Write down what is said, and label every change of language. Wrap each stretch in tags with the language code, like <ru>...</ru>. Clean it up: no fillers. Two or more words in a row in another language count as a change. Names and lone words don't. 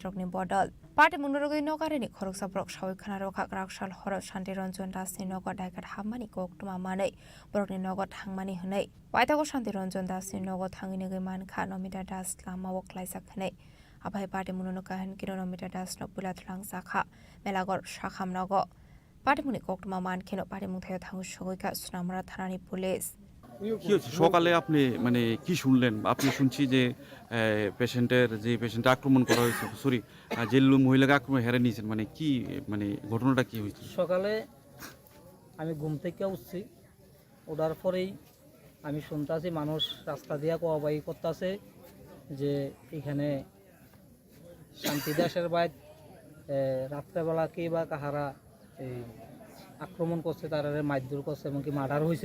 <trp>रकनि बदल पाटिमुंनो रगै नगारेनि खरकसाब्रक सावैखाना रखा क्राकशाल हर शान्ति रंजन दासनि नगो दाकेट हाबमानि कक्तमा मानै बरकनि नगो थांमानि हनै पाइथागो शान्ति रंजन दासनि नगो थाङैनो गै मानखा नमिता दास लामावो ख्लायजाक हनै आबाहाय पाटिमुनो काहन किनो नमिता दास न पुला थलांजाखा मेलागर शाखाम नगो पाटिमुनि कक्तमा मानखेनो पाटिमुं थायो थाङु सगैखा सुनामरा थानानि पुलिस</trp> <bn>কি হচ্ছে সকালে আপনি মানে কি শুনলেন? আপনি শুনছি যে পেশেন্টটা আক্রমণ করা হয়েছে, সরি যে মহিলাকে আক্রমণ হেরে নিয়েছেন, মানে কি মানে ঘটনাটা কি হয়েছে? সকালে আমি ঘুম থেকে উঠছি, ওঠার পরেই আমি শুনতেছি মানুষ রাস্তা দিয়া কোয়াবাই করতেছে যে এখানে শান্তি দাসের বাইত রাত্রেবেলা কে বা কাহারা এই আক্রমণ করছে, তারা মারধর করছে এবং কি মার্ডার হয়েছে।</bn>